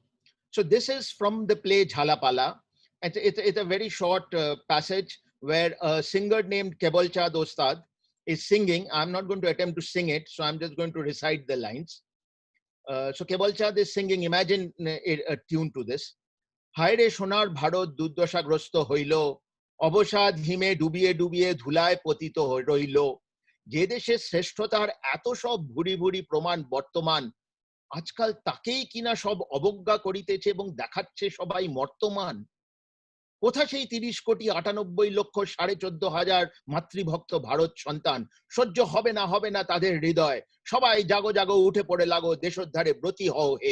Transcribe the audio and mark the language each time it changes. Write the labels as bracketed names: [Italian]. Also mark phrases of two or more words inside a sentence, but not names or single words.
[English] So this is from the play Jalapala. It's a very short passage where a singer named Kebolcha Dostad is singing. I'm not going to attempt to sing it, so I'm just going to recite the lines. So Kebolcha is singing. Imagine a tune to this. [Bangla] হায়রে সোনার ভারত দুর্দশাগ্রস্ত হইল, অবসাদ হিমে ডুবিয়ে ডুবিয়ে ধুলায় পতিত রইল, যে দেশে শ্রেষ্ঠতার এত সব ভুরি ভুরি প্রমাণ বর্তমান, আজকাল তাকেই কিনা সব অবজ্ঞা করিতেছে এবং দেখাচ্ছে সবাই মর্তমান। কোথা সেই 30 কোটি 98 লক্ষ 14,500 মাতৃভক্ত ভারত সন্তান, সহ্য হবে না তাদের হৃদয়, সবাই জাগো জাগো উঠে পড়ে লাগো, দেশোদ্ধারে ব্রতী হও হে।